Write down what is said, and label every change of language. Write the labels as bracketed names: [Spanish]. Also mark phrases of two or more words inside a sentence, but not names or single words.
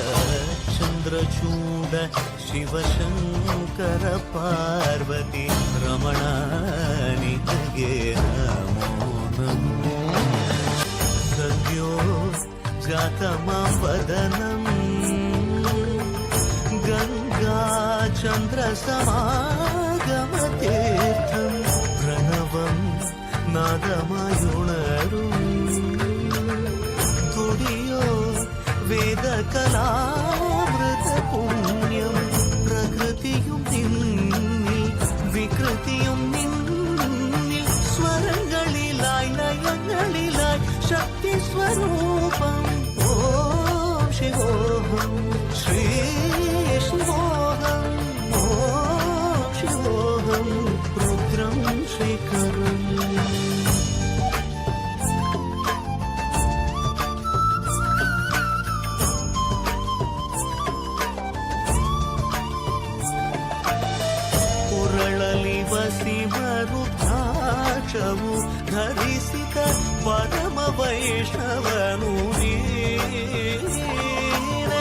[Kannada] ಚಂದ್ರಚೂಡ ಶಿವಶಂಕರ ಪಾರ್ವತಿ ರಮಣ ನಿನಗೆ ನಮೋ ನಮೋ. [Sanskrit] ಸದ್ಯೋ ಜಾತಮವದನಂ ಗಂಗಾ ಚಂದ್ರ ಸಮಾಗಮತೀರ್ಥಂ ಪ್ರಣವಂ [Malayalam] നാദമായുണരും തുടിയോ വേദകലാമൃത പുണ്യം. പ്രകൃതിയും നിന്നിൽ വികൃതിയും നിന്നിൽ സ്വരങ്ങളിലായി ലയങ്ങളിലായി ശക്തി സ്വരൂപം. [Sanskrit] ॐ शिवोऽहं श्री शिवोऽहं ॐ शिवोऽहं रुद्रं श्रीकरं. [Kannada] ಉರಳಲಿ ವಸಿಮರುದ್ರಾಕ್ಷವು ಧರಿಸಿದ ಪರಮ ವೈಷ್ಣವನು ನೀನೆ.